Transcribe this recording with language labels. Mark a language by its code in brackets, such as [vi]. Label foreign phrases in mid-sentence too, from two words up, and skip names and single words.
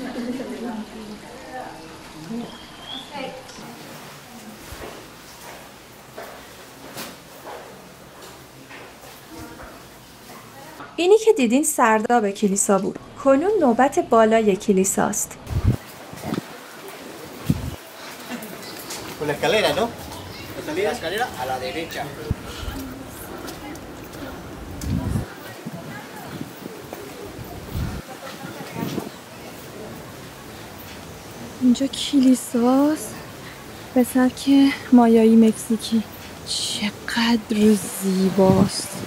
[fa] اینی که دیدین سرداب کلیسا بود. کنون نوبت بالای کلیساست. [es] Con la escalera, ¿no? La salida de la escalera a la derecha. [fa] اینجا کلیساست به سبک مایایی مکزیکی. چقدر زیباست.